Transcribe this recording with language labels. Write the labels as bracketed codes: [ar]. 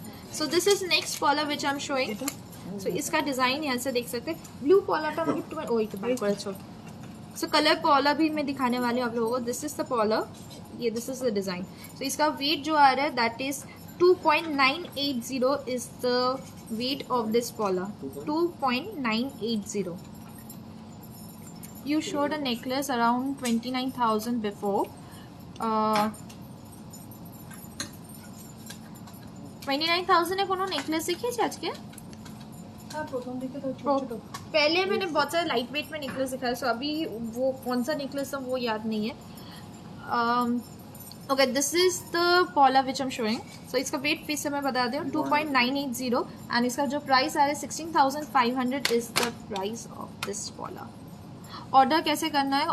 [en] So this is next pola which I'm showing. [hi] So इसका design यहाँ से देख सकते हैं। ब्लू पोला का so कलर पोला भी मैं दिखाने वाली हूँ आप लोगों को। [en] This is the pola, ये this is the design. so [hi] इसका [en] weight [hi] जो आ रहा है [en] That is 2.980 is the weight of this pola. 2.980. You showed a necklace around 29,000 before. [bn] 29,000 এ কোনো नेकलेस দেখিয়েছি আজকে? [hi] हाँ, प्रथम दिखे तो छोटे पहले मैंने बहुत सारे लाइट वेट में नेकलेस दिखाया, सो अभी वो कौन सा नेकलेस था वो याद नहीं है। [en] Okay, this is the pola which I am showing. So [hi] इसका वेट फिर से मैं बता दूँ [en] 2.980 and [hi] इसका जो प्राइस आ रहा है [en] 16,500 is the price of this pola. [hi] Order कैसे करना है?